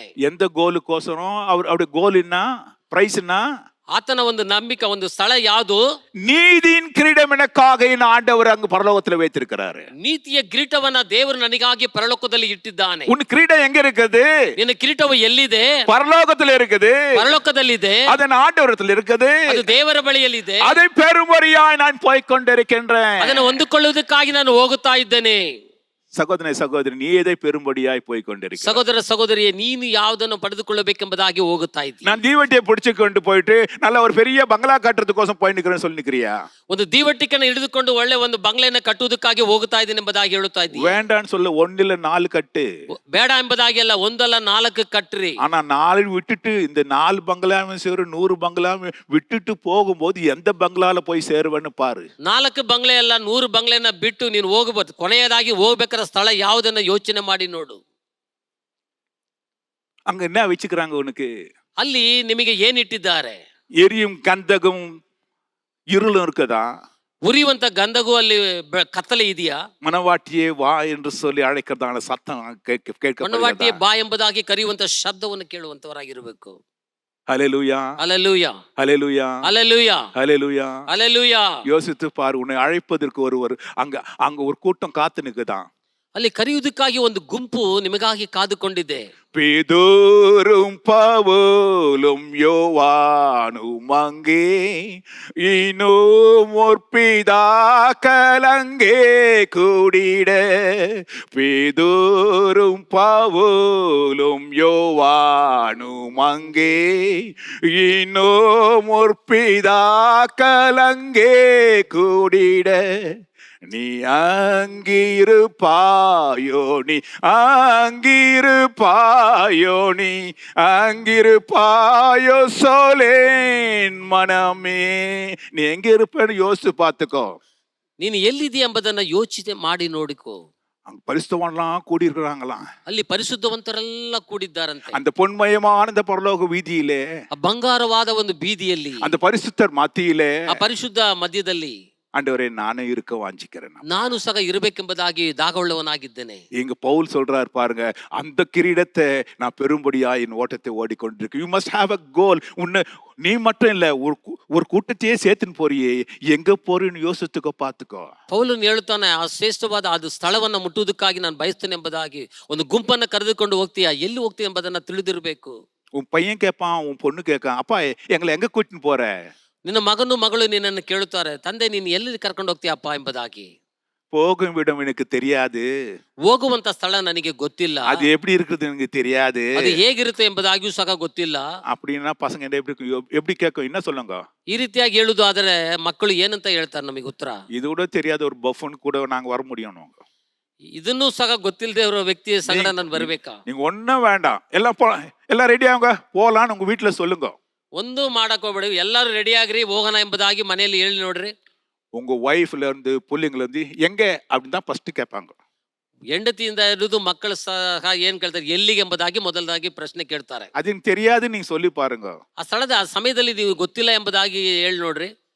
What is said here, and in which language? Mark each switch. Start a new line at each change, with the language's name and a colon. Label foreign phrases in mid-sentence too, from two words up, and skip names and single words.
Tamil: எந்த கோலுக்கோசரம் அவருடைய கோல் என்ன, பிரைஸ் என்ன?
Kannada: ಆತನ ಒಂದು ನಂಬಿಕೆ, ಒಂದು ಸ್ಥಳ ಯಾವುದು?
Tamil: நீதியின் கிரீடம் எனக்காக என் ஆண்டவர் அங்கு பரலோகத்துல வைத்திருக்கிறாரு.
Kannada: ನೀತಿಯ ಕಿರೀಟವನ್ನ ದೇವರು ನನಗಾಗಿ ಪರಲೋಕದಲ್ಲಿ ಇಟ್ಟಿದ್ದಾನೆ.
Tamil: உன் கிரீடம் எங்க இருக்குது?
Kannada: ನಿನ್ನ ಕಿರೀಟವು ಎಲ್ಲಿದೆ?
Tamil: பரலோகத்துல இருக்குது.
Kannada: ಪರಲೋಕದಲ್ಲಿದೆ.
Tamil: அதன் ஆண்டவரத்துல இருக்குது.
Kannada: ಅದು ದೇವರ ಬಳಿಯಲ್ಲಿದೆ.
Tamil: அதை பெருமறியாய் நான் போய் கொண்டிருக்கின்றேன்.
Kannada: ಅದನ್ನು ಹೊಂದಿಕೊಳ್ಳುವುದಕ್ಕಾಗಿ ನಾನು ಹೋಗುತ್ತಾ ಇದ್ದೇನೆ.
Tamil: சகோதரனே சகோதரி, நீ எதை பெரும்படியாய் போய் கொண்டிருக்க?
Kannada: ಸಹೋದರ ಸಹೋದರಿಯೇ, ನೀನು ಯಾವುದನ್ನು ಪಡೆದುಕೊಳ್ಳಬೇಕೆಂಬುದಾಗಿ ಹೋಗುತ್ತಾ ಇದ್ದೀಯ?
Tamil: நான் தீவட்டியை பிடிச்சு கொண்டு போயிட்டு நல்ல ஒரு பெரிய பங்களா கட்டுறதுக்கோசம் போய் நிக்கிறேன்னு சொல்லி நிக்கிறியா?
Kannada: ಒಂದು ದೀವಟಿಕೆಯನ್ನು ಹಿಡಿದುಕೊಂಡು ಒಳ್ಳೆ ಒಂದು ಬಂಗ್ಲೆಯನ್ನು ಕಟ್ಟುವುದಕ್ಕಾಗಿ ಹೋಗುತ್ತಾ ಇದ್ದೀನಿ ಎಂಬುದಾಗಿ ಹೇಳುತ್ತಾ ಇದ್ದೀಯ?
Tamil: வேண்டான்னு சொல்ல, 1 இல்ல 4 கட்டு.
Kannada: ಬೇಡ ಎಂಬುದಾಗಿ ಅಲ್ಲ, 1 ಅಲ್ಲ 4 ಕಟ್ಟ್ರಿ.
Tamil: ஆனா 4 விட்டுட்டு இந்த 4 பங்களாவும் சேரு 100 பங்களாவும் விட்டுட்டு போகும்போது எந்த பங்களால போய் சேருவேன்னு பாரு.
Kannada: 4 ಬಂಗ್ಲೆ ಅಲ್ಲ 100 ಬಂಗ್ಲೆನ ಬಿಟ್ಟು ನೀನು ಹೋಗಬಹುದು. ಕೊನೆಯದಾಗಿ ಹೋಗ್ಬೇಕಾದ ಸ್ಥಳ ಯಾವುದನ್ನ ಯೋಚನೆ ಮಾಡಿ ನೋಡು.
Tamil: அங்க என்ன வச்சுக்கிறாங்க உனக்கு?
Kannada: ಅಲ್ಲಿ ನಿಮಗೆ ಏನಿಟ್ಟಿದ್ದಾರೆ?
Tamil: எரியும் கந்தகம் இருளும் இருக்குதா?
Kannada: ಉರಿಯುವಂತ ಗಂಧಗೂ ಅಲ್ಲಿ ಕತ್ತಲೆ ಇದೆಯಾ?
Tamil: மனவாட்டியே வா என்று சொல்லி அழைக்கிறதான சத்தம் கேட்க.
Kannada: ಮನವಾಟಿಯೇ ಬಾ ಎಂಬುದಾಗಿ ಕರೆಯುವಂತ ಶಬ್ದವನ್ನು ಕೇಳುವಂತವರಾಗಿರಬೇಕು.
Tamil: ஹல்லேலூயா.
Kannada: ಹಲ್ಲೆಲೂಯಾ.
Tamil: ஹல்லேலூயா.
Kannada: ಹಲ್ಲೆಲೂಯಾ.
Tamil: ஹல்லேலூயா.
Kannada: ಹಲ್ಲೆಲೂಯಾ.
Tamil: யோசித்து பாரு, உன்னை அழைப்பதற்கு ஒருவர் அங்க ஒரு கூட்டம் காத்து நிக்குதான்.
Kannada: ಅಲ್ಲಿ ಕರೆಯುವುದಕ್ಕಾಗಿ ಒಂದು ಗುಂಪು ನಿಮಗಾಗಿ ಕಾದುಕೊಂಡಿದೆ.
Tamil: பேதுரும் பவுலும் யோவானும் அங்கே, இன்னும் முற்பிதாக்கள் அங்கே கூடிட. பேதுரும் பவுலும் யோவானும் அங்கே, இன்னும் முற்பிதாக்கள் அங்கே கூடிட. நீ அங்கிருப்பாயோ, நீ அங்கிருப்பாயோ, நீ அங்கிருப்பாயோ சோலேன் மனமே. நீ எங்க இருப்பேன்னு யோசிச்சு பார்த்துக்கோ.
Kannada: ನೀನು ಎಲ್ಲಿದೆ ಎಂಬುದನ್ನ ಯೋಚನೆ ಮಾಡಿ ನೋಡಿಕೋ.
Tamil: அங்க பரிசுத்தவான்லாம் கூடி இருக்கிறாங்களாம்.
Kannada: ಅಲ್ಲಿ ಪರಿಶುದ್ಧವಂತರೆಲ್ಲ ಕೂಡಿದ್ದಾರಂತೆ.
Tamil: அந்த பொன்மயமான அந்த பரலோக வீதியிலே,
Kannada: ಆ ಬಂಗಾರವಾದ ಒಂದು ಬೀದಿಯಲ್ಲಿ,
Tamil: அந்த பரிசுத்தர் மத்தியிலே,
Kannada: ಆ ಪರಿಶುದ್ಧ ಮಧ್ಯದಲ್ಲಿ,
Tamil: ஆண்டவரே நானே இருக்க வாஞ்சிக்கிறேன்.
Kannada: ನಾನು ಸಹ ಇರಬೇಕೆಂಬುದಾಗಿ ದಾಗವುಳ್ಳವನಾಗಿದ್ದೇನೆ.
Tamil: இங்க பவுல் சொல்றார் பாருங்க, அந்த கிரீடத்தை நான் பெரும்படியா என் ஓட்டத்தை ஓடிக்கொண்டிருக்கேன்.
English: you must have a goal.
Tamil: உன்னை நீ மட்டும் இல்ல, ஒரு கூட்டத்தையே சேர்த்துன்னு போறியே, எங்க போறேன்னு யோசித்துக்கோ, பார்த்துக்கோ.
Kannada: ಪೌಲನು ಹೇಳ್ತಾನೆ, ಆ ಶ್ರೇಷ್ಠವಾದ ಅದು ಸ್ಥಳವನ್ನ ಮುಟ್ಟುವುದಕ್ಕಾಗಿ ನಾನು ಬಯಸ್ತೇನೆ ಎಂಬುದಾಗಿ. ಒಂದು ಗುಂಪನ್ನ ಕರೆದುಕೊಂಡು ಹೋಗ್ತೀಯಾ, ಎಲ್ಲಿ ಹೋಗ್ತೀಯ ಎಂಬುದನ್ನ ತಿಳಿದಿರಬೇಕು.
Tamil: உன் பையன் கேட்பான், உன் பொண்ணு கேட்கான், அப்பா எங்களை எங்க கூட்டின்னு போற?
Kannada: ನಿನ್ನ ಮಗನು ಮಗಳು ನಿನ್ನನ್ನು ಕೇಳುತ್ತಾರೆ, ತಂದೆ ನೀನು ಎಲ್ಲಿ ಕರ್ಕೊಂಡು ಹೋಗ್ತೀಯಪ್ಪ ಎಂಬುದಾಗಿ.
Tamil: போகும் விடம் எனக்கு தெரியாது,
Kannada: ಹೋಗುವಂತ ಸ್ಥಳ ನನಗೆ ಗೊತ್ತಿಲ್ಲ,
Tamil: அது எப்படி இருக்குது எனக்கு தெரியாது,
Kannada: ಅದು ಹೇಗಿರುತ್ತೆ ಎಂಬುದಾಗಿಯೂ ಸಹ ಗೊತ್ತಿಲ್ಲ.
Tamil: அப்படின்னா பசங்க எப்படி கேட்கும், என்ன சொல்லுங்க?
Kannada: ಈ ರೀತಿಯಾಗಿ ಹೇಳುದು ಆದರೆ ಮಕ್ಕಳು ಏನಂತ ಹೇಳ್ತಾರೆ ನಮಗೆ ಉತ್ತರ?
Tamil: இது கூட தெரியாத ஒரு பஃபன் கூட நாங்க வர முடியும்.
Kannada: ಇದನ್ನೂ ಸಹ ಗೊತ್ತಿಲ್ಲದೆ ಇರೋ ವ್ಯಕ್ತಿಯ ಸಂಗಡ ನಾನು ಬರ್ಬೇಕಾ?
Tamil: நீங்க ஒன்னும் வேண்டாம், எல்லாம் ரெடி ஆகுங்க போலான்னு உங்க வீட்டுல சொல்லுங்க.
Kannada: ಒಂದು ಮಾಡಕ್ ಹೋಗ್ಬೇಡಿ, ಎಲ್ಲರೂ ರೆಡಿ ಆಗ್ರಿ ಹೋಗೋಣ ಎಂಬುದಾಗಿ ಮನೆಯಲ್ಲಿ ಹೇಳಿ ನೋಡ್ರಿ.
Tamil: உங்க ஒய்ஃப்ல இருந்து பிள்ளைங்கள இருந்து எங்க அப்படின்னு தான் ஃபர்ஸ்ட் கேட்பாங்க.
Kannada: ಹೆಂಡತಿಯಿಂದ ಹಿಡಿದು ಮಕ್ಕಳು ಸಹ ಏನ್ ಕೇಳ್ತಾರೆ, ಎಲ್ಲಿಗೆ ಎಂಬುದಾಗಿ ಮೊದಲದಾಗಿ ಪ್ರಶ್ನೆ ಕೇಳ್ತಾರೆ.
Tamil: அது தெரியாது நீங்க சொல்லி பாருங்க.
Kannada: ಆ ಸ್ಥಳದ ಆ ಸಮಯದಲ್ಲಿ ನೀವು ಗೊತ್ತಿಲ್ಲ ಎಂಬುದಾಗಿ ಹೇಳಿ ನೋಡ್ರಿ.